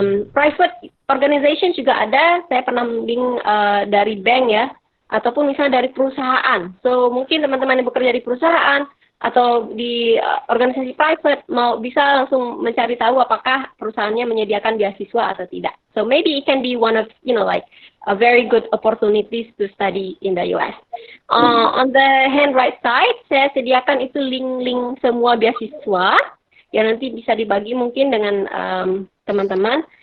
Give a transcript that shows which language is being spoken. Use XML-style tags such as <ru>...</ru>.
<id>Private organization juga ada, saya pernah bimbing dari bank ya, ataupun misalnya dari perusahaan. So mungkin teman-teman yang bekerja di perusahaan atau di organisasi private mau bisa langsung mencari tahu apakah perusahaannya menyediakan beasiswa atau tidak.</id> <en>So maybe it can be one of like a very good opportunities to study in the US. On the hand right side,</en> <id>saya sediakan itu link-link semua beasiswa yang nanti bisa dibagi mungkin dengan teman-teman.</id>